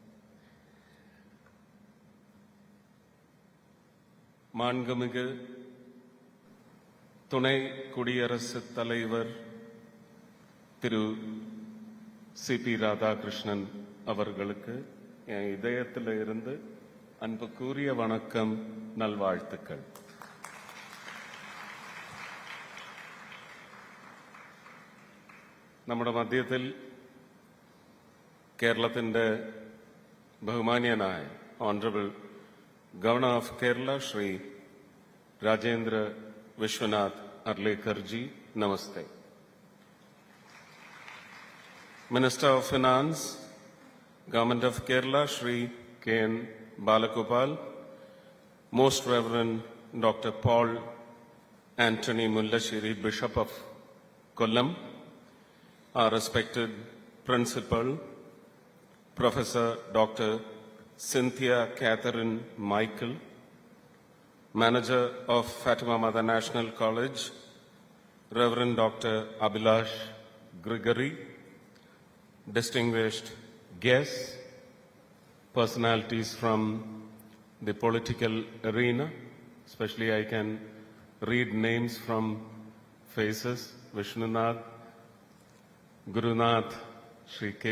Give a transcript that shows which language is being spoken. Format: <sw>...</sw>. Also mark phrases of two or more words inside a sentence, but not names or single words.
<ta>மாண்புமிகு துணை குடியரசுத் தலைவர் திரு சிபி ராதாகிருஷ்ணன் அவர்களுக்கு என் இதயத்தில் இருந்து அன்புக்குரிய வணக்கம், நல்வாழ்த்துக்கள்.</ta> <ml>നമ്മുടെ മധ്യത്തിൽ കേരളത്തിന്റെ ബഹുമാന്യനായ</ml> <en>Honourable Governor of Kerala</en> <ml>ശ്രീ രാജേന്ദ്ര വിശ്വനാഥ് അർലേക്കർജി, നമസ്തേ.</ml> <en>Minister of Finance, Government of Kerala ശ്രീ കെ.എൻ. ബാലഗോപാൽ, Most Reverend Doctor പോൾ ആന്റണി മുല്ലശ്ശേരി, Bishop of Kollam, our respected Principal, Professor Dr. Cynthia Catherine Michael, Manager of Fatima Mother National College, Reverend Dr. Abhilash Grigory, distinguished guests, personalities from the political arena, especially I can read names from faces, Vishnunath, Gurunath, Sri K.V.</en>